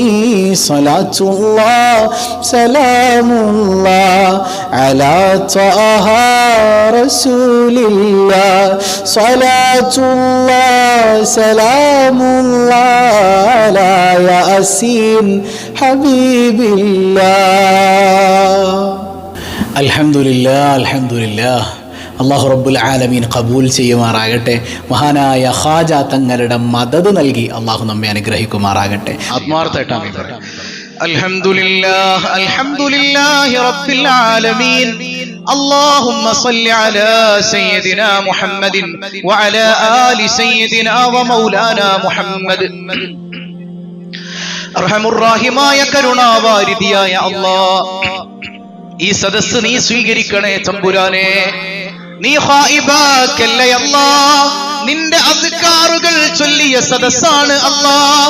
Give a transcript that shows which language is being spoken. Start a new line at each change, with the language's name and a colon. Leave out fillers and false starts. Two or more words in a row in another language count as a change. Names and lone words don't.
Arabic: صلاة الله سلام الله على طه رسول الله. صلاة الله سلام الله على ياسين حبيب الله. الحمد لله الحمد لله. الله رب العالمين
Malayalam: ഖബൂൽ ചെയ്യുമാറാകട്ടെ. മഹാനായ ഖാജ തങ്ങളുടെ മദദ് നൽകി അല്ലാഹു നമ്മെ അനുഗ്രഹിക്കുമാറാകട്ടെ. ആത്മാർത്ഥമായിട്ടാണ് പറയാം.
Arabic: الحمد لله الحمد لله رب العالمين. اللهم صل على سيدنا محمد وعلى آل سيدنا ومولانا محمد.
Malayalam: അർഹമുർറഹീമായ കരുണാവാരിധിയായ അല്ലാഹ്, ഈ സദസ്സ് നീ സ്വീകരിക്കണേ തമ്പുരാനെ. നീ ഖായിബാക്കല്ലേ അല്ലാഹ്. നിന്റെ അസ്കാറുകൾ ചൊല്ലിയ സദസ്സാണ് അല്ലാഹ്.